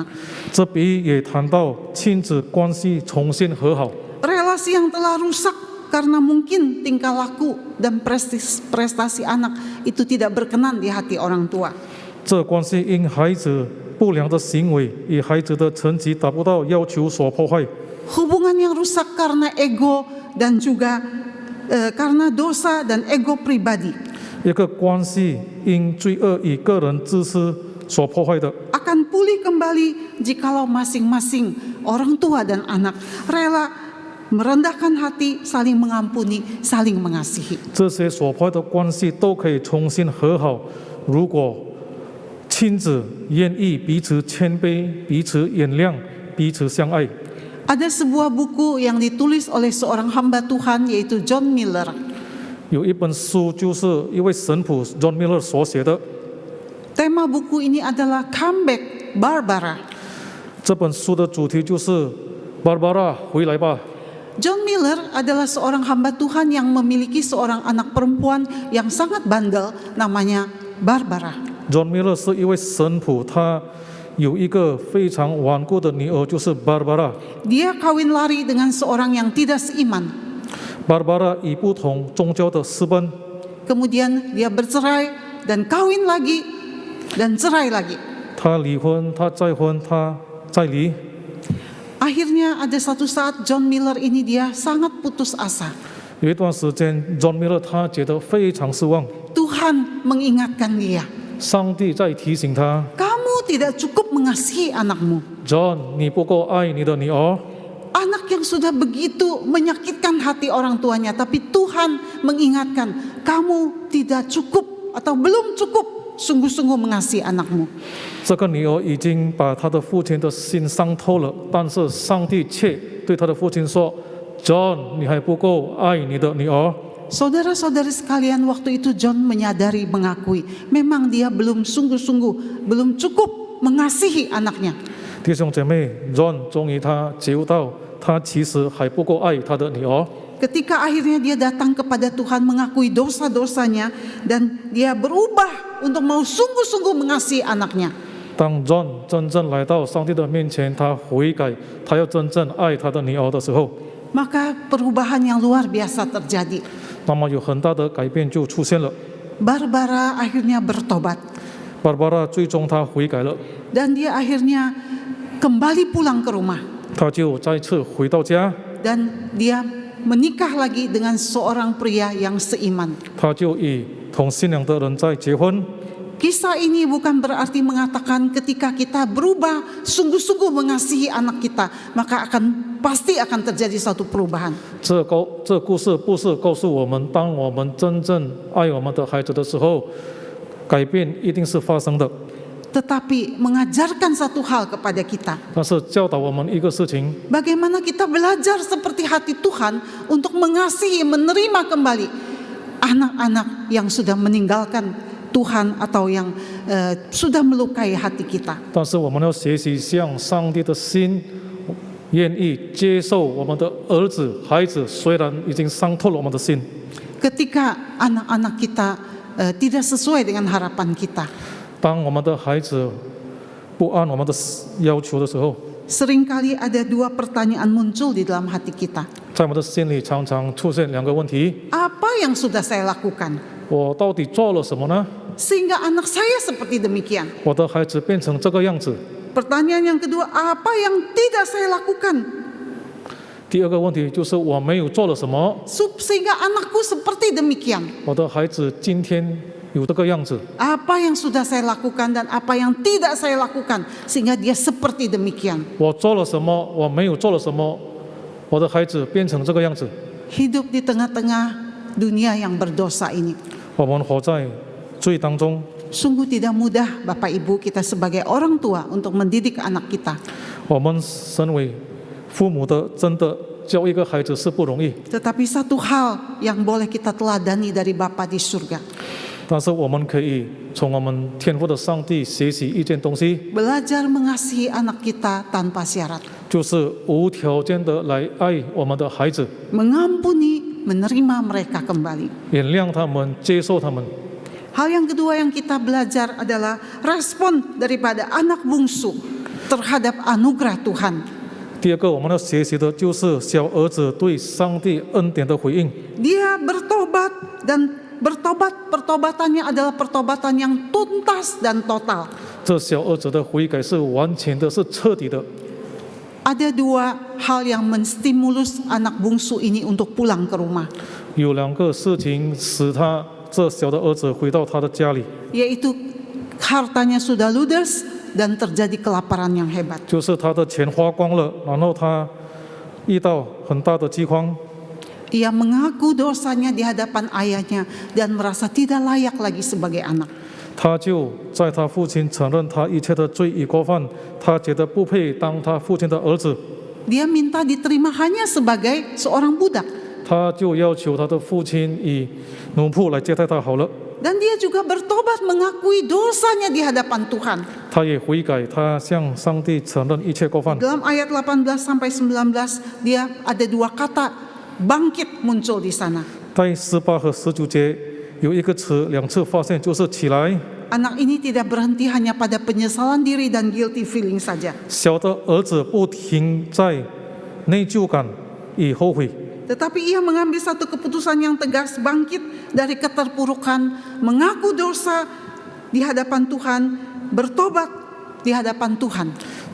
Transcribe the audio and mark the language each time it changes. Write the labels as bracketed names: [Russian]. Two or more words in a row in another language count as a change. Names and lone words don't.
[Chinese] 这比喻也谈到亲子关系重新和好。 [Indonesian] Relasi yang telah rusak karena mungkin tingkah laku dan prestasi anak itu tidak berkenan di hati orang tua. [Chinese] 这关系因孩子不良的行为与孩子的成绩达不到要求所破坏。 [Indonesian] Hubungan yang rusak karena ego dan juga karena dosa dan ego pribadi. [Chinese] 一个关系因罪恶与个人自私所破坏的， [Indonesian] Akan pulih kembali jikalau masing-masing orang tua dan anak rela merendahkan hati, saling mengampuni, saling mengasihi. [Chinese] 这些所破坏的关系都可以重新和好。如果亲子愿意彼此谦卑、彼此原谅、彼此相爱。 [Indonesian] Ada sebuah buku yang ditulis oleh seorang hamba Tuhan yaitu John Miller. [Chinese] 有一本书就是一位神父 John Miller 所写的， [Indonesian] Tema buku ini adalah Comeback Barbara. [Chinese] 这本书的主题就是 Barbara 回来吧。 [Indonesian] John Miller adalah seorang hamba Tuhan yang memiliki seorang anak perempuan yang sangat bandel, namanya Barbara. [Chinese] John Miller 是一位神父，他有一个非常顽固的女儿，就是 Barbara。 [Indonesian] Dia kawin lari dengan seorang yang tidak seiman. [Chinese] Barbara 与不同宗教的私奔， [Indonesian] Kemudian dia bercerai dan kawin lagi dan cerai lagi. [Chinese] 她离婚，她再婚，她再离。 [Indonesian] Akhirnya ada satu saat John Miller ini dia sangat putus asa. [Chinese] 有一段时间 ，John Miller 他觉得非常失望， [Indonesian] Tuhan mengingatkan dia, [Chinese] 上帝在提醒他 [Indonesian] kamu tidak cukup mengasihi anakmu. [Chinese] ：“John，你不够爱你的女儿。” [Indonesian] Anak yang sudah begitu menyakitkan hati orang tuanya, tapi Tuhan mengingatkan, kamu tidak cukup atau belum cukup sungguh-sungguh mengasihi anakmu. [Chinese] 这个女儿已经把她的父亲的心伤透了，但是上帝却对她的父亲说：“John，你还不够爱你的女儿。” [Indonesian] Saudara-saudari sekalian, waktu itu John menyadari, mengakui, memang dia belum sungguh-sungguh, belum cukup mengasihi anaknya. [Chinese] 弟兄姐妹，John 终于他觉悟到，他其实还不够爱他的女儿。 [Indonesian] Ketika akhirnya dia datang kepada Tuhan, mengakui dosa-dosanya, dan dia berubah untuk mau sungguh-sungguh mengasihi anaknya. [Chinese] 当 John 真正来到上帝的面前，他悔改，他要真正爱他的女儿的时候， [Indonesian] Maka perubahan yang luar biasa terjadi. [Chinese] 那么有很大的改变就出现了。 [Indonesian] Barbara akhirnya bertobat, [Chinese] Barbara 最终她悔改了， [Indonesian] dan dia akhirnya kembali pulang ke rumah, [Chinese] 她就再次回到家， [Indonesian] dan dia menikah lagi dengan seorang pria yang seiman. [Chinese] 她就与同信仰的人在结婚。 [Indonesian] Kisah ini bukan berarti mengatakan ketika kita berubah sungguh-sungguh mengasihi anak kita, maka pasti akan terjadi suatu perubahan. [Chinese] 这故事不是告诉我们，当我们真正爱我们的孩子的时候，改变一定是发生的。 [Indonesian] Tetapi mengajarkan satu hal kepada kita, [Chinese] 但是教导我们一个事情， [Indonesian] bagaimana kita belajar seperti hati Tuhan untuk mengasihi, menerima kembali anak-anak yang sudah meninggalkan Tuhan atau yang sudah melukai hati kita. [Chinese] 但是我们要学习像上帝的心，愿意接受我们的儿子、孩子，虽然已经伤透了我们的心。 [Indonesian] Ketika anak-anak kita tidak sesuai dengan harapan kita, [Chinese] 当我们的孩子不按我们的要求的时候， [Indonesian] seringkali ada dua pertanyaan muncul di dalam hati kita. [Chinese] 在我们的心里常常出现两个问题： [Indonesian] Apa yang sudah saya lakukan [Chinese] 我到底做了什么呢？ [Indonesian] sehingga anak saya seperti demikian? [Chinese] 我的孩子变成这个样子。 [Indonesian] Pertanyaan yang kedua, apa yang tidak saya lakukan [Chinese] 第二个问题就是我没有做了什么， [Indonesian] sehingga anakku seperti demikian? [Chinese] 我的孩子今天有这个样子。 [Indonesian] Apa yang sudah saya lakukan dan apa yang tidak saya lakukan sehingga dia seperti demikian? [Chinese] 我做了什么，我没有做了什么，我的孩子变成这个样子。 [Indonesian] Hidup di tengah-tengah dunia yang berdosa ini [Chinese] 我们活在罪当中， [Indonesian] sungguh tidak mudah, Bapak Ibu, kita sebagai orang tua untuk mendidik anak kita. [Chinese] 我们身为父母的，真的教一个孩子是不容易。 [Indonesian] Tetapi satu hal yang boleh kita teladani dari Bapa di surga, [Chinese] 但是我们可以从我们天父的上帝学习一件东西， [Indonesian] belajar mengasihi anak kita tanpa syarat, [Chinese] 就是无条件的来爱我们的孩子， [Indonesian] mengampuni, menerima mereka kembali. [Chinese] 原谅他们，接受他们。 [Indonesian] Hal yang kedua yang kita belajar adalah respon daripada anak bungsu terhadap anugerah Tuhan. [Chinese] 第二个我们要学习的就是小儿子对上帝恩典的回应。 [Indonesian] Dia bertobat, dan pertobatannya adalah pertobatan yang tuntas dan total. [Chinese] 这小儿子的悔改是完全的，是彻底的。 [Indonesian] Ada dua hal yang menstimulus anak bungsu ini untuk pulang ke rumah, [Chinese] 有两个事情使他这小的儿子回到他的家里， [Indonesian] yaitu hartanya sudah ludes dan terjadi kelaparan yang hebat. [Chinese] 就是他的钱花光了，然后他遇到很大的饥荒， [Indonesian] Ia mengaku dosanya di hadapan ayahnya dan merasa tidak layak lagi sebagai anak. [Chinese] 他就在他父亲承认他一切的罪与过犯，他觉得不配当他父亲的儿子， [Indonesian] Dia minta diterima hanya sebagai seorang budak. [Chinese] 他就要求他的父亲以奴仆来接待他好了。 [Indonesian] Dan dia juga bertobat, mengakui dosanya di hadapan Tuhan. [Chinese] 他也悔改，他向上帝承认一切过犯。 [Indonesian] Dalam ayat 18 sampai 19 dia ada dua kata bangkit muncul di sana. [Chinese] 在18和19节有一个词两次发现，就是起来。 [Indonesian] Anak ini tidak berhenti hanya pada penyesalan diri dan [English] guilty feeling [Indonesian] saja, [Chinese] 小的儿子不停在内疚感与后悔， [Indonesian] tetapi ia mengambil satu keputusan yang tegas, bangkit dari keterpurukan, mengaku dosa di hadapan Tuhan, bertobat di hadapan Tuhan.